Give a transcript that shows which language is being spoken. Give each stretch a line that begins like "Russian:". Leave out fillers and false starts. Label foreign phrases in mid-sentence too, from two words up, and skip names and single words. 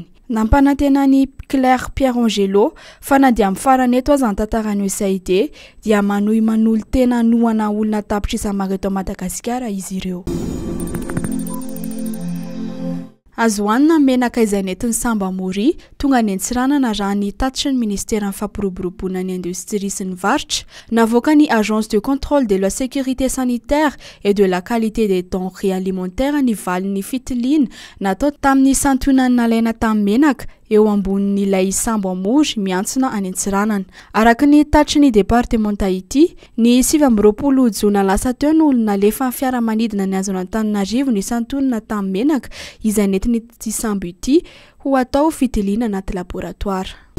Malagasy: Nampanantenan'ny Claire Pierre Angelo fa na dia amin'ny farany eto aza ny tantaran'ny USAID dia manohy manolo tena nohana olona tapitra isa maro eto Madagasikara izy ireo. Azo hoanina menaka izay nentin'ny Samba Mori tonga ny antsiranana raha ny tatitry ny ministera fampiroboroboana ny industrie sy ny varotra. Navoaka ny
French: Agence de contrôle de la sécurité sanitaire et de la qualité des denrées alimentaires
Malagasy: ny valin'ny fitiliana natao tamin'ny santionany nalaina tamin'ny menaka eo ambonin'ilay Samba Mori miantsona any antsiranana. Araka ny tatitry ny département ity, ny 20 jona lasa teo no nalefa fiaramanidina ny Antananarivo ny santionana tamin'ny menaka izay nentin'ny Sambo ity ho atao fitiliana anaty laboratoire.